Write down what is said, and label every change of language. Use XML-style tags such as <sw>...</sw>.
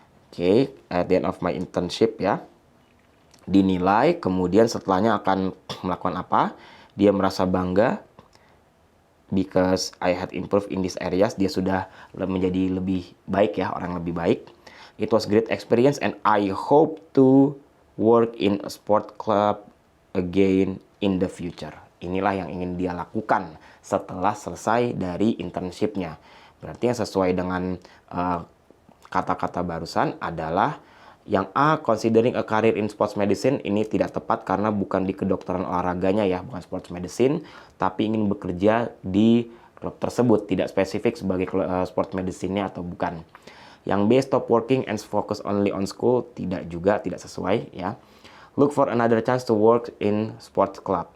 <id>Oke,</id> <en>at the end of my internship</en> <id>ya, dinilai, kemudian setelahnya akan melakukan apa? Dia merasa bangga</id> <en>because I had improved in these areas,</en> <id>dia sudah menjadi lebih baik ya, orang lebih baik.</id> <en>It was great experience and I hope to work in a sport club again in the future.</en> <id>Inilah yang ingin dia lakukan setelah selesai dari internshipnya. Berarti yang sesuai dengan kata-kata barusan adalah yang A,</id> <en>considering a career in sports medicine,</en> <id>ini tidak tepat karena bukan di kedokteran olahraganya ya, bukan sports medicine, tapi ingin bekerja di klub tersebut, tidak spesifik sebagai sports medicine-nya atau bukan. Yang B,</id> <en>stop working and focus only on school,</en> <id>tidak juga, tidak sesuai ya.</id> <en>Look for another chance to work in sports club.</en>